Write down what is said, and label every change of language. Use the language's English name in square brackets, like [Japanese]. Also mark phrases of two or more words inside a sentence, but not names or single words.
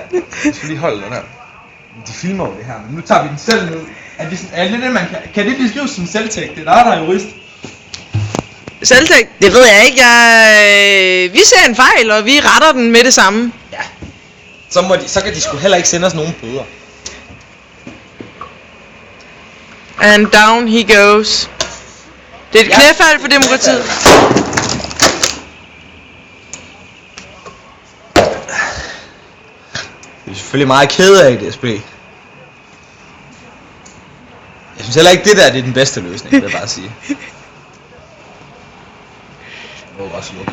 [Danish] Jeg skal lige holde den her. De filmer jo det her, men nu tager vi den selv ned. Er det man kan det beskrives som selvtægt? Det er der er jurist. Selvtægt? Det ved jeg ikke. Vi ser en fejl, og vi retter den med det samme. Ja. Så kan de sgu heller ikke sende os nogen bøder. [English] And down he goes. [Danish] Det er et knæfald for demokratiet. Jeg er selvfølgelig meget ked af DSB. Jeg synes heller ikke, det er den bedste løsning, vil jeg bare sige.